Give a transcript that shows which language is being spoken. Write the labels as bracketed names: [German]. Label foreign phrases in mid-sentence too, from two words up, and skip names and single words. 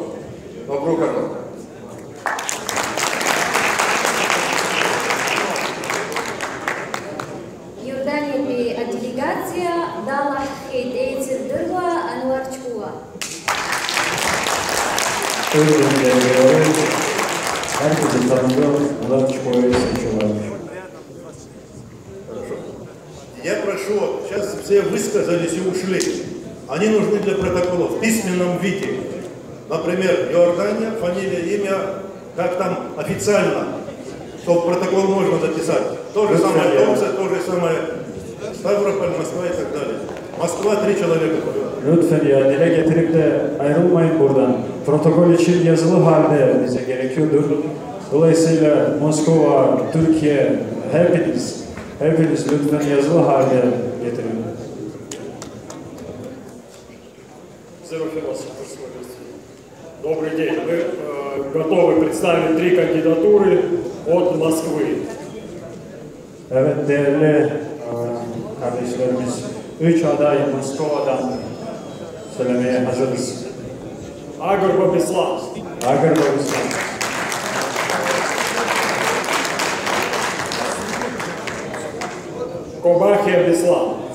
[Arabic] مبروك أنور. [Russian] Иордания делегация дала хейдейцер дырва Анвар Чкуа. [Turkish] Ürdün delegaları herkesi tanıdığı Murat Çukoy'u seçiyorlarmış. [Russian] Я прошу, сейчас все высказались и ушли. Они нужны для протокола в письменном виде. Например, Иордания, фамилия, имя, как там официально, чтобы протокол можно записать. То же самое Томск, то же самое Ставрополь, Москва и так далее. Москва 3 человека. [Turkish] Lütfen ya dile getirip de ayrılmayın buradan. Protokol için yazılı halde bize gerekiyordur. Dolayısıyla Moskova, Türkiye, hepiniz lütfen yazılı halde getirin. [Russian] Добрый день. Мы готовы представить 3 кандидатуры от Москвы. [Turkish] Evet değerli kardeşlerimiz, 3 aday Moskova'dan söylemeye hazırız. [Russian] Агар Бабислав. Агар Бабислав. Кобахия Беслан.